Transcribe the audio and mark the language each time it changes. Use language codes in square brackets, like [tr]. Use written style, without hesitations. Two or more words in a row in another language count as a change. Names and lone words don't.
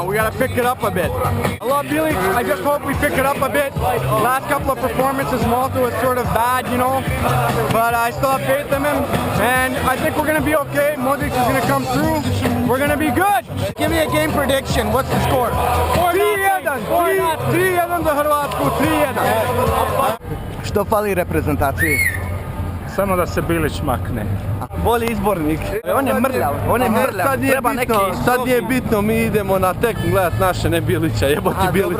[en] We gotta pick it up a bit. I love Bilic. I just hope we pick it up a bit. Last couple of performances, Malta was sort of bad, you know, but I still have faith in him, and I think we're gonna be okay. Modric is gonna come through. We're gonna be good. Give me a game prediction. What's the score? [hr] 3-1. 3-1 za Hrvatsku. 3-1. Što fali reprezentaciji? Samo da se Bilić makne. Bolji izbornik. On je mrljav, treba neki... Sad nije bitno, mi idemo na tekmu gledat naše, ne Bilića, jeboti Bilić.